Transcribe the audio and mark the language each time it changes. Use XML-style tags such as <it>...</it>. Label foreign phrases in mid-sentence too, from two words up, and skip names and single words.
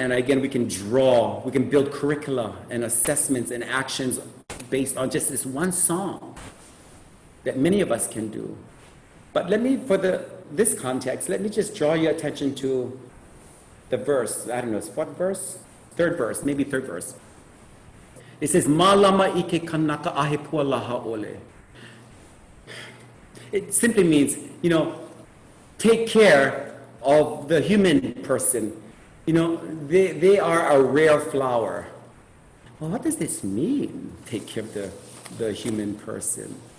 <en>And again, we can build curricula and assessments and actions based on just this one song that many of us can do. But let me, for this context, let me just draw your attention to the verse. I don't know, what verse? Third verse, maybe third verse. It says,</en> <haw>"Ma lama ike kanaka ahe pua laha ole."</haw> <en>It simply means, you know, take care of the human person. You know, they are a rare flower. Well, what does this mean, take care of the human person?</en>